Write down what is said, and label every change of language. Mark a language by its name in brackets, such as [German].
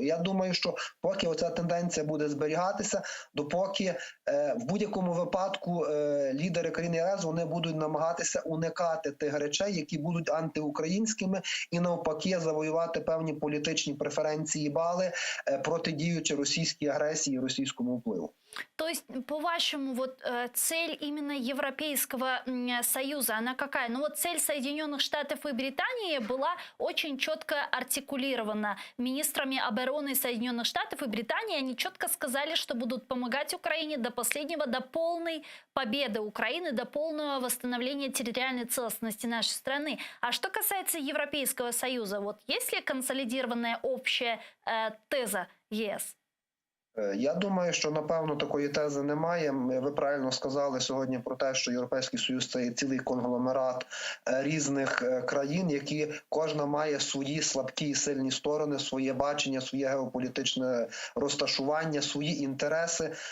[Ukrainian] І я думаю, що поки оця тенденція буде зберігатися, допоки в будь-якому випадку лідери країн ЄС, вони будуть намагатися уникати тих речей, які будуть антиукраїнськими, і навпаки завоювати певні політичні преференції, бали, протидіючи російській агресії і російському впливу. [Russian] То есть, по-вашему, вот цель именно Европейского Союза, она какая? Ну вот цель Соединенных Штатов и Британии была очень четко артикулирована министрами обороны Соединенных Штатов и Британии. Они четко сказали, что будут помогать Украине до последнего, до полной победы Украины, до полного восстановления территориальной целостности нашей страны. А что касается Европейского Союза, вот есть ли консолидированная общая теза ЕС? [Ukrainian] Я думаю, що, напевно, такої тези немає. Ви правильно сказали сьогодні про те, що Європейський Союз – це цілий конгломерат різних країн, які кожна має свої слабкі і сильні сторони, своє бачення, своє геополітичне розташування, свої інтереси.